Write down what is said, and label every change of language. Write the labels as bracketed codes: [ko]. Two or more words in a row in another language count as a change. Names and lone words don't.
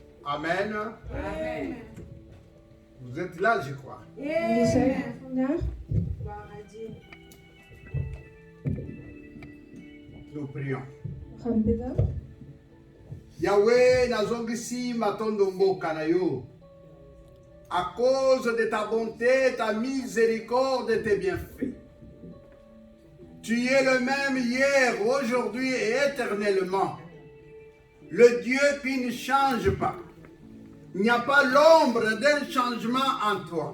[fr] Amen. Amen. Vous êtes là, je crois. [nl] Jullie zijn er vandaag. [fr] Nous prions. [nl] We gaan bidden. [ln] Yahweh, nazongisi matondo mboka na yo. [fr] À cause de ta bonté, ta miséricorde et tes bienfaits. Tu es le même hier, aujourd'hui et éternellement. Le Dieu qui ne change pas. Il n'y a pas l'ombre d'un changement en toi.